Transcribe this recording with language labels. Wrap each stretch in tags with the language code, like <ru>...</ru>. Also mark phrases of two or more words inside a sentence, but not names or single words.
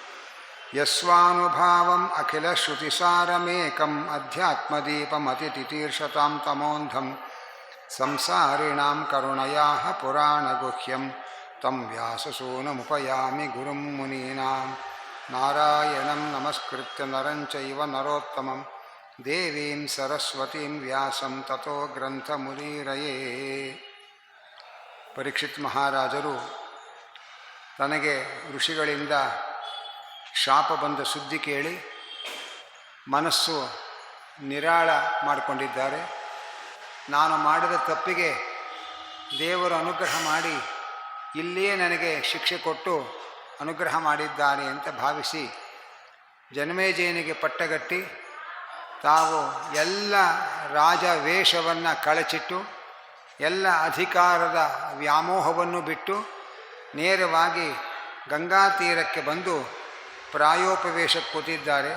<sa>यस्वानुभावम् अखिलश्रुतिसारमेकम् अध्यात्मदीपमतितितीर्षतां तमोन्धं संसारिणां करुणयाः पुराणगुह्यं तं व्याससूनमुपयामि गुरुं मुनीनां नारायणं नमस्कृत्य नरं चैव नरोत्तमं देवीं सरस्वतीं व्यासं ततो ग्ರಂಥಮುನೀರಯೇ.</sa> <kn>ಪರೀಕ್ಷಿತ್ ಮಹಾರಾಜರು ತನಗೆ ಋಷಿಗಳಿಂದ ಶಾಪ ಬಂದ ಸುದ್ದಿ ಕೇಳಿ ಮನಸ್ಸು ನಿರಾಳ ಮಾಡಿಕೊಂಡಿದ್ದಾರೆ. ನಾನು ಮಾಡಿದ ತಪ್ಪಿಗೆ ದೇವರು ಅನುಗ್ರಹ ಮಾಡಿ ಇಲ್ಲಿಯೇ ನನಗೆ ಶಿಕ್ಷೆ ಕೊಟ್ಟು ಅನುಗ್ರಹ ಮಾಡಿದ್ದಾರೆ ಅಂತ ಭಾವಿಸಿ ಜನಮೇಜಯನಿಗೆ ಪಟ್ಟಗಟ್ಟಿ ತಾವು ಎಲ್ಲ ರಾಜ ವೇಷವನ್ನು ಕಳಚಿಟ್ಟು ಎಲ್ಲ ಅಧಿಕಾರದ ವ್ಯಾಮೋಹವನ್ನು ಬಿಟ್ಟು ನೇರವಾಗಿ ಗಂಗಾ ತೀರಕ್ಕೆ ಬಂದು ಪ್ರಾಯೋಪವೇಶಕ್ಕೆ ಕೂತಿದ್ದಾರೆ.</kn>